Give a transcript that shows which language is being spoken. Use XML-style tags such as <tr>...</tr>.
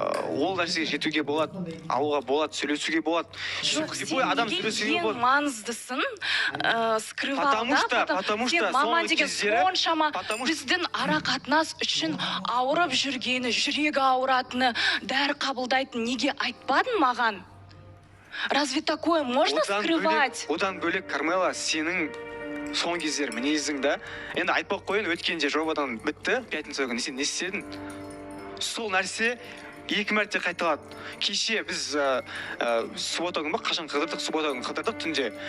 <kk>Ол нәрсеге жетуге болады, алуға болады, сөйлесуге болады. Жоқ, сен ең маңыздысын скрывалда,</kk> <ru>потому что</ru> <kk>мама деген соншама біздің ара қатынас үшін ауырып жүргені, жүрегі ауыратыны, дәрі қабылдайтын неге айтпадың маған?</kk> <ru>Разве такое можно скрывать?</ru> <kk>Одан бөлек, Кармела, сенің соңғы кездері мінезің да, енді айтпақ қойын, өткенде жобадан бітті, пятница күні сен не істедің? Сол нәрсе екі мәрте қайталады. Кеше біз суббота күні қашан қыдырдық түнде.</kk>